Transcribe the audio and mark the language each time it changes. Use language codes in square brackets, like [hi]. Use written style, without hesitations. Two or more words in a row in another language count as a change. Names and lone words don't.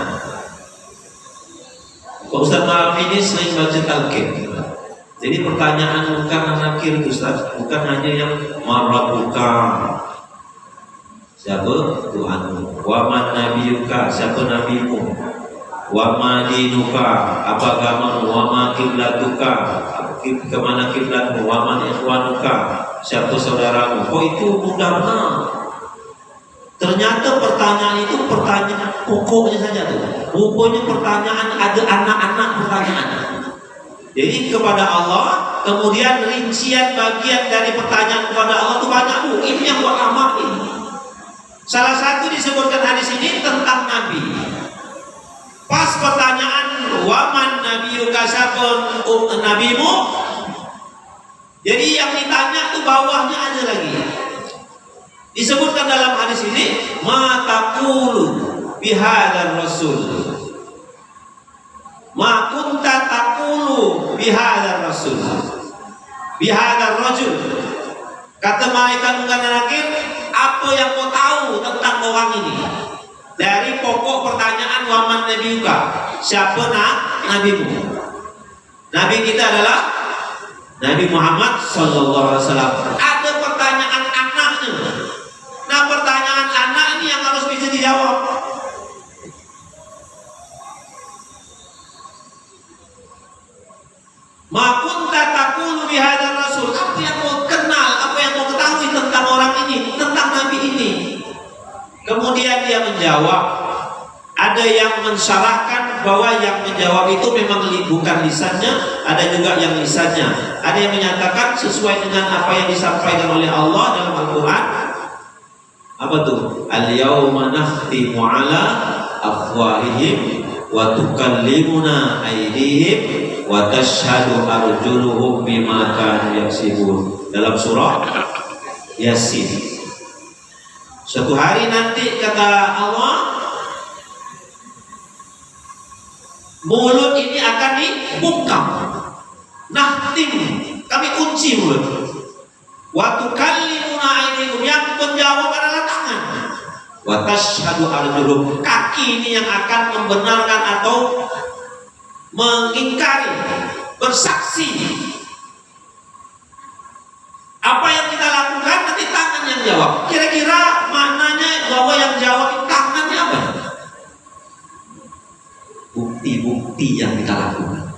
[id] Pak Ustaz malam ini sering baca talqin. Jadi pertanyaan mungkar nakir itu Ustaz bukan hanya yang marabuka. Siapa Tuhanmu? [ar] ومن نبيك? [id] Siapa nabimu? [ar] وما دينك? [id] Apa agamamu? [ar] وما قبلتك? [id] Kemana kiblatmu? [ar] ومن إخوانك? [id] Siapa saudaramu? Oh itu mudah benar. Ternyata pertanyaan itu pertanyaan pokoknya saja tuh. Rupanya pertanyaan ada anak-anak pertanyaan. Jadi kepada Allah, kemudian rincian bagian dari pertanyaan kepada Allah itu banyak tuh. Ini yang buat lama ini. Salah satu disebutkan hadis ini tentang Nabi. Pas pertanyaan [ar] ومن نبيك, [id] siapa nabimu? Jadi yang ditanya tuh bawahnya ada lagi. Disebutkan dalam hadis ini [ar] ما تقول بهذا الرسول. ما كنت تقول بهذا الرسول. بهذا الرجل. [id] Kata malaikat mungkar nakir, apa yang kau tahu tentang orang ini? Dari pokok pertanyaan [ar] ومن نبيك, [id] siapa nabimu? Nabi kita adalah Nabi Muhammad [ar] صلى الله عليه وسلم. [id] Ada pertanyaan anaknya. Nah, pertanyaan anak ini yang harus bisa dijawab. [ar] ما كنت تقول بهذا الرسول. [id] Apa yang kau kenal, apa yang kau ketahui tentang orang ini, tentang Nabi ini? Kemudian dia menjawab. Ada yang mensyarahkan bahwa yang menjawab itu memang bukan lisannya, ada juga yang lisannya. Ada yang menyatakan sesuai dengan apa yang disampaikan oleh Allah dalam Al-Quran. Apa tuh? [ar] اليوم نختم على أفواههم وتكلمنا أيديهم وتشهد أرجلهم بما كانوا يكسبون. [id] Dalam surah Yasin. Suatu hari nanti kata Allah, mulut ini akan dibungkam. Nahtim, kami kunci mulut. [ar] وتكلمنا أيديهم, [id] yang menjawab adalah tangan. [ar] وتشهد أرجلهم, [id] kaki ini yang akan membenarkan atau mengingkari, bersaksi. Apa yang kita lakukan nanti tangan yang jawab. Kira-kira maknanya bahwa yang jawab tangannya apa? Bukti-bukti yang kita lakukan.